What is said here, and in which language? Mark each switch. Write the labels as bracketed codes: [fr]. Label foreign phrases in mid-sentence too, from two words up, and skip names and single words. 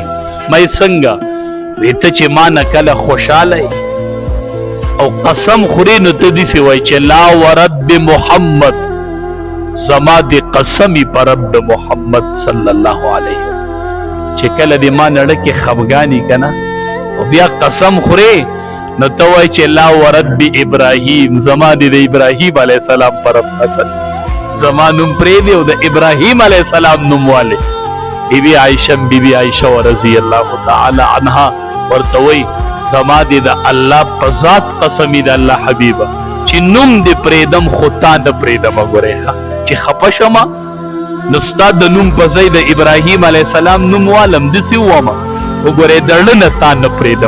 [ps] مې څنګه وی ته چې ما نه کله خوشحاله او قسم خوري نو ته داسې وایي چې [ar] لا ورب محمد، [ps] زما د قسمی پر رب محمد [ar] صلی الله علیه [ps] چې کله دې ما نړه کې خفګاني کنه او بیا قسم خوري نو ته وایي چې [ar] لا ورب ابراهیم، [ps] زما د ابراهیم [ar] علیه السلام [ps] پر رب قسم، زما نوم پرېږدي او د ابراهیم [ar] علیه السلام [ps] نوم والي. بی بی عائشہ [ar] رضی اللہ تعالی عنہا [ps] ورته وایي زما دې د الله په ذات قسمی د الله حبیبه چې نوم دې پرېږدم خو تا نه پرېږدم. ګورې چې خفه شمه نو ستا د نوم په ځای د ابراهیم [ar] علیه السلام [ps] نوم والم داسې وومه، وګورې د زړه نه تا نه پرېږدم.